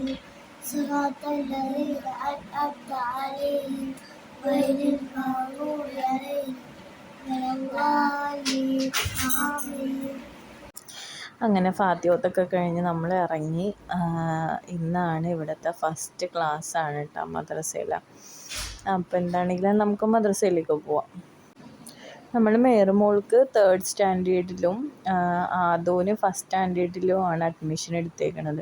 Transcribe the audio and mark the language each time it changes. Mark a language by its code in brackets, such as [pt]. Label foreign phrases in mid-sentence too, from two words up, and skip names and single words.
[ar] صراط الذين أنعمت عليهم غير المغضوب عليهم ولا الضالين آمين. [ml] അങ്ങനെ ഫാത്തിഹത്തൊക്കെ കഴിഞ്ഞ് നമ്മൾ ഇറങ്ങി. ഇന്നാണ് ഇവിടുത്തെ [en] first class [ml] കേട്ടോ മദ്രസയിൽ. അപ്പോൾ എന്താണെങ്കിലും നമുക്ക് മദ്രസയിലേക്ക് പോവാം. നമ്മൾ മേറുമോൾക്ക് 3rd സ്റ്റാൻഡേർഡിലും ആദോന് 1st സ്റ്റാൻഡേർഡിലും ആണ് അഡ്മിഷൻ എടുത്തേക്കണത്.